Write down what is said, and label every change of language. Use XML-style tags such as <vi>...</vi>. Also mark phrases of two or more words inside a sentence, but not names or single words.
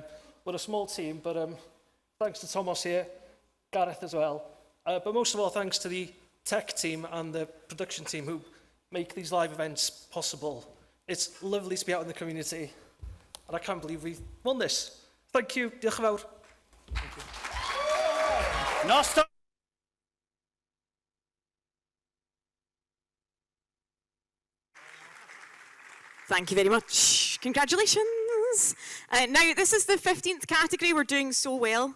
<en>We're a small team, but thanks to Thomas here, Gareth as well. But most of all, thanks to the tech team and the production team who make these live events possible. It's lovely to be out in the community, and I can't believe we've won this. Thank you.</en> <cy>Diolch yn fawr.</cy> <en>Thank you. No stop. Thank you very much. Congratulations. Now, this is the 15th category. We're doing so well.</en>